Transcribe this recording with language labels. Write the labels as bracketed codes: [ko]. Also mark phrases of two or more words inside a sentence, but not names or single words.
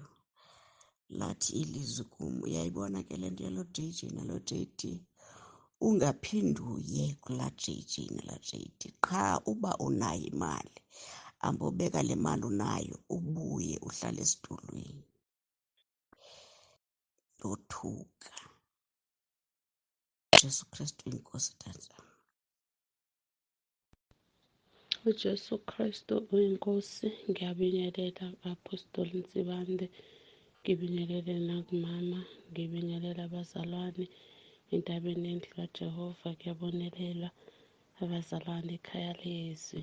[xh] Lathi ilizwi kum, uyayibona ke le nto yalo JJ nalo JD, ungaphinde uye kulaa JJ nalaa JD. Qha uba unayo imali, ambobeka le mali unayo ubuye uhlale esitulweni. Ndothuka. Jesu Kristu inkosi tata. uJesu Kristu uyinkosi. [zu] Ngiyabingelela Apostoli Ntsibande, ngibingelele nakumama, ngibingelela abazalwane entabeni yendlu kaJehova, kuyabonelela abazalwane ekhaya lezwi.